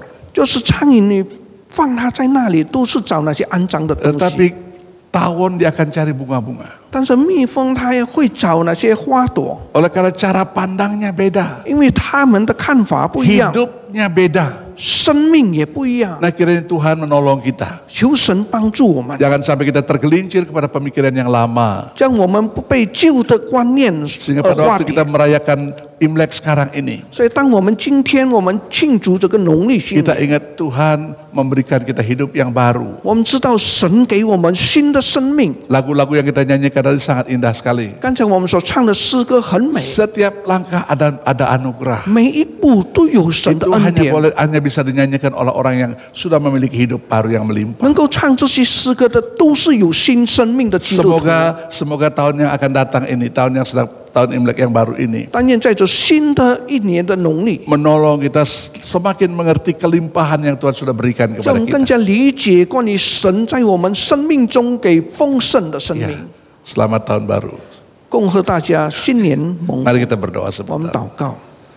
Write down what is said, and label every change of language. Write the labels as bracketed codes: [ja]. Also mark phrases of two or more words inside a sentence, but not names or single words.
[zh] 就是苍蝇你放它在那里都是找那些肮脏的东西， [id] Tetapi tawon dia akan cari bunga-bunga. [zh] 但是蜜蜂它也会找那些花朵， [id] Oleh karena cara pandangnya beda, [zh] 因为他们的看法不一样， [id] hidupnya beda. [zh] 生命也不一样。 [id] Nah, kiranya Tuhan menolong kita. [zh] 求神帮助我们， [id] Jangan sampai kita tergelincir kepada pemikiran yang lama. [zh] 将我们不被旧的观念 [id] Sehingga [zh] 而 [id] pada [zh] 化 [id] waktu [zh] 解 [id] kita。merayakan Imlek sekarang ini, [zh] 所以，当我们今天我们庆祝这个农历新 [id] kita [zh] 年， [id] ingat Tuhan memberikan kita hidup yang baru. [zh] 我们知道神给我们新的生命。 [id] Lagu-lagu yang kita nyanyikan tadi sangat indah sekali. [zh] 刚才我们所唱的诗歌很美， [id] Setiap langkah ada anugerah. [zh] 每一步都有神的 [id] Itu [zh] 恩典。 [id] hanya bisa dinyanyikan oleh orang yang sudah memiliki hidup baru yang melimpah. [zh] 能够唱这些诗歌的，都是有新生命的基督徒。 [id] Semoga tahun yang akan datang ini, tahun Imlek yang baru ini, [zh] 但愿在这新的一年的农历， [id] menolong kita semakin mengerti kelimpahan yang Tuhan sudah berikan [zh] 让 [id] kepada [zh] 我们更 [id] kita. [zh] 加理解关于神在我们生命中给丰盛的生 [id] Ya, [zh] 命。 [id] selamat tahun baru. [zh] 恭贺大家新年蒙福 [id] Mari kita berdoa [zh] 我们 [id] sebentar. [zh] 祷告。